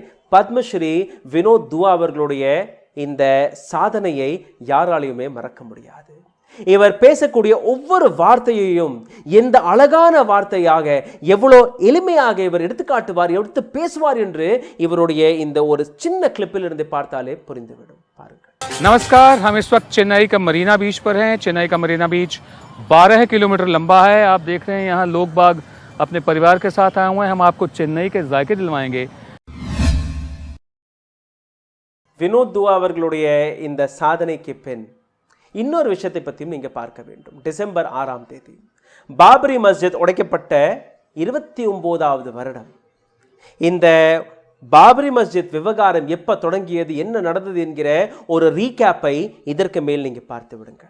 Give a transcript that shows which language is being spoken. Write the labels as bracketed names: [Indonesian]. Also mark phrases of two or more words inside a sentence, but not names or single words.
[Tamil] பத்மஸ்ரீ வினோத் துவா அவர்களுடைய இந்த சாதனையை யாராலையுமே மறக்க முடியாது. இவர் பேசக்கூடிய ஒவ்வொரு வார்த்தையையும் எந்த அழகான வார்த்தையாக, எவ்வளோ எளிமையாக இவர் எடுத்துக்காட்டுவார், எடுத்து பேசுவார் என்று இவருடைய இந்த ஒரு சின்ன கிளிப்பில் இருந்து பார்த்தாலே புரிந்துவிடும். பாருங்கள். [Hindi] नमस्कार, हम इस वक्त चेन्नई का मरीना बीच पर हैं। चेन्नई का मरीना बीच 12 किलोमीटर लंबा है। आप देख रहे हैं यहाँ लोग बाग अपने परिवार के साथ आए हुए हैं। हम आपको चेन्नई के जायके दिलवाएंगे. [Tamil] வினோத் துவா அவர்களுடைய இந்த சாதனைக்கு பின் இன்னொரு விஷயத்தை பற்றியும் நீங்கள் பார்க்க வேண்டும். டிசம்பர் 6ஆம் தேதி பாபரி மஸ்ஜித் உடைக்கப்பட்ட 29வது வருடம். இந்த பாபரி மஸ்ஜித் விவகாரம் எப்போ தொடங்கியது, என்ன நடந்தது என்கிற ஒரு ரீகேப்பை இதற்கு மேல் நீங்கள் பார்த்து விடுங்கள்.